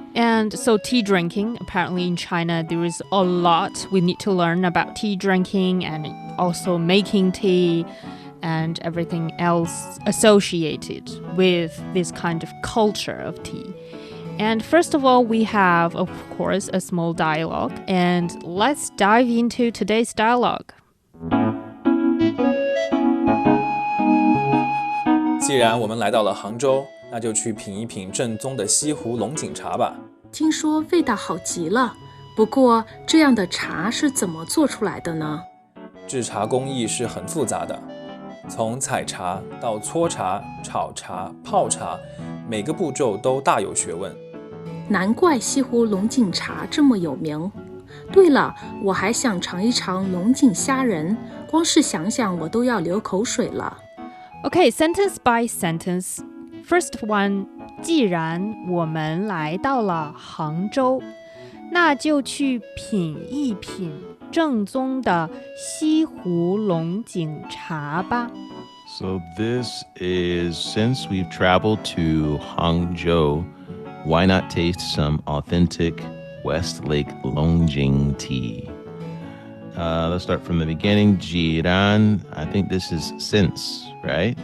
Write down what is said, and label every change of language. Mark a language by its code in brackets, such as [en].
[en] And so tea drinking, apparently in China, there is a lot we need to learn about tea drinking and also making tea and everything else associated with this kind of culture of tea. And first of all, we have, of course, a small dialogue. And let's dive into today's dialogue. [zh] 既然我们来到了杭州，那就去品一品正宗的西湖龙井茶吧。听说味道好极了，不过这样的茶是怎么做出来的呢？制茶工艺是很复杂的，从采茶到搓茶、炒茶、泡茶，每个步骤都大有学问。难怪西湖龙井茶这么有名。对了，我还想尝一尝龙井虾仁，光是想想我都要流口水了。 [en] Okay, sentence by sentence. First one, [zh] 既然我们来到了杭州，那就去品一品正宗的西湖龙井茶吧。 [en] So this is, since we've traveled to Hangzhou, why not taste some authentic West Lake Longjing tea? Let's start from the beginning. 既然, I think this is since, right?